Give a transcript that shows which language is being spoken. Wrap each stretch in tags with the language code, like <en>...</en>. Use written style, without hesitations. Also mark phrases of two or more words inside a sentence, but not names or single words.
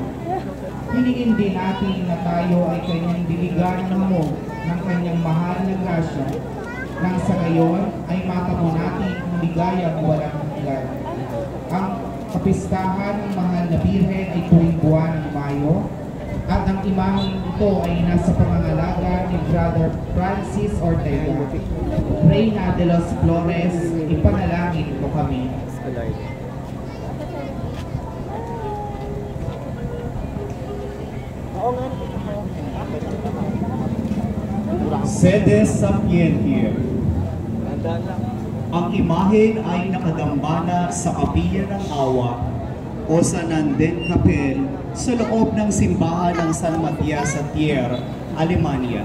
<tl>Hilingin din natin na tayo ay kanyang diligan ng hamog ng kanyang mahal na grasya, nang sa gayon ay matamo natin ang ligayang walang hanggan. Ang kapistahan ng mahal na Birhen ay tuwing buwan ng Mayo, at ang imaheng ito ay nasa pangangalaga ni Brother Francis Ortega.</tl> <es>Reyna de los Flores,</es> <tl>ipanalangin mo kami.</tl> <la>Sede Sapientia.</la> <tl>Ang imahen ay nakadambana sa Kapilya ng Awa o sa Nanden Kapel sa loob ng simbahan ng San Matias sa Thier, Alemania.</tl>